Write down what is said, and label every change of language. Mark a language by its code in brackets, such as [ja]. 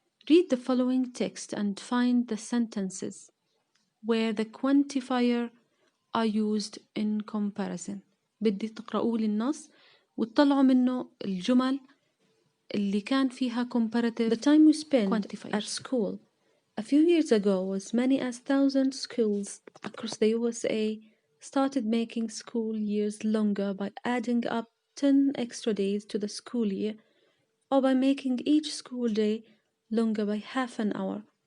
[en] Read the following text and find the sentences where the quantifier are used in comparison. [ar] بدي تقرأوا لي النص وتطلعوا منه الجمل اللي كان فيها comparative. [en] The time we spent at school a few years ago, as many as 1,000 schools across the USA started making school years longer by adding up 10 extra days to the school year, or by making each school day longer by half an hour.